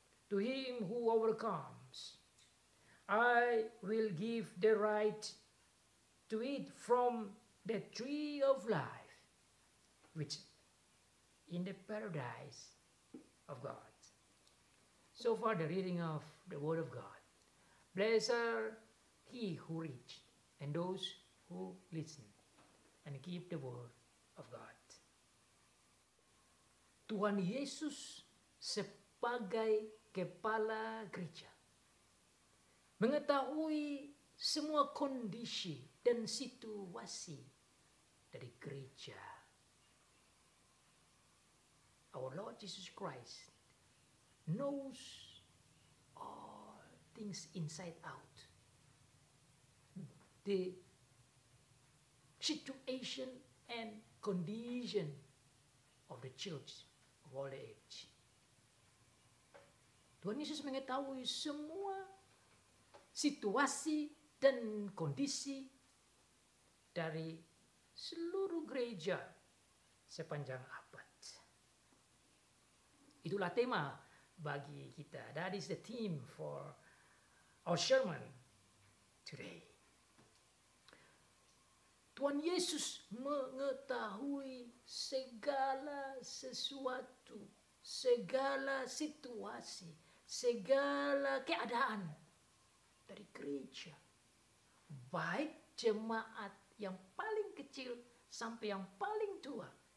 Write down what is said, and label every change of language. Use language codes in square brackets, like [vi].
[en] To him who overcomes, I will give the right to eat from the tree of life, which in the paradise of God. So far the reading of the Word of God. Blessed are he who reads and those who listen and keep the Word of God. [id] Tuhan Yesus sebagai kepala gereja mengetahui semua kondisi dan situasi dari gereja. [en] Our Lord Jesus Christ knows all things inside out. The situation and condition of the church of all age. [id] Tuhan Yesus mengetahui semua situasi dan kondisi dari seluruh gereja sepanjang abad. Itulah tema bagi kita. [en] That is the theme for our sermon today. [id] Tuhan Yesus mengetahui segala sesuatu, segala situasi, segala keadaan dari gereja. Baik jemaat yang paling kecil sampai yang paling tua.